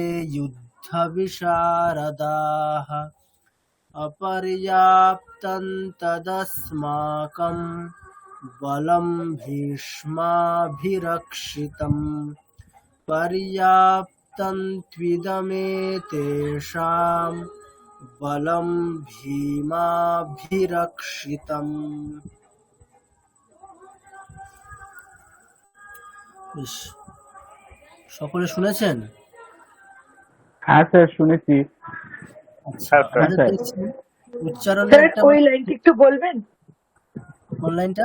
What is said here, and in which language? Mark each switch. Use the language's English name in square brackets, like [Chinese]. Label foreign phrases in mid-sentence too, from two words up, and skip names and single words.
[Sanskrit] युद्धविशारदाः अपर्याप्तं तदस्माकं बलं भीष्माभिरक्षितम् पर्याप्तं त्विदमेतेषां बलं भीमाभिरक्षितम्। [Bangla] বেশ, সকলে শুনেছেন? হ্যাঁ স্যার, শুনেছি। আচ্ছা, আমাদের দেখছি উচ্চারণে স্যার একটা ওই লাইনটা একটু বলবেন? অনলাইনটা